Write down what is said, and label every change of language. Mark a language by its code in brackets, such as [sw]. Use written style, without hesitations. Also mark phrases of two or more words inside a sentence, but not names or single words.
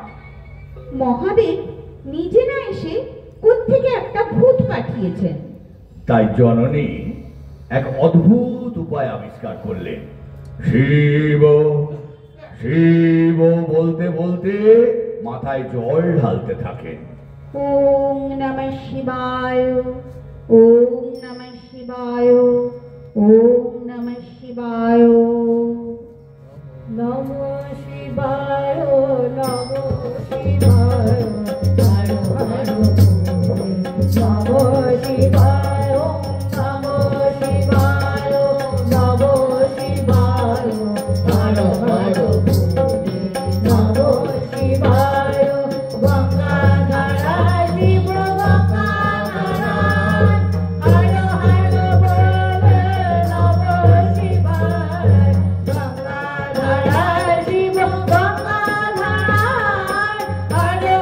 [bn] মহাদেব নিজে না এসে কোত্থেকে একটা ভূত পাঠিয়েছেন। তাই জননী এক অদ্ভুত উপায় আবিষ্কার করলেন। শিব শিব বলতে বলতে মাথায় জল ঢালতে থাকেন। [sa] ওম নমঃ শিবায়, ওম নমঃ শিবায়, ওম নমঃ শিবায়, নমঃ শিবায়, নমঃ শিবায়, হর হর নমঃ শিবায়, নমঃ শিবায়, নমঃ শিবায়, হর হর নমঃ শিবায়, গঙ্গাধরা শিব গঙ্গাধরা, হর হর বলে নমঃ শিবায়, গঙ্গাধরা শিব গঙ্গাধরা, হর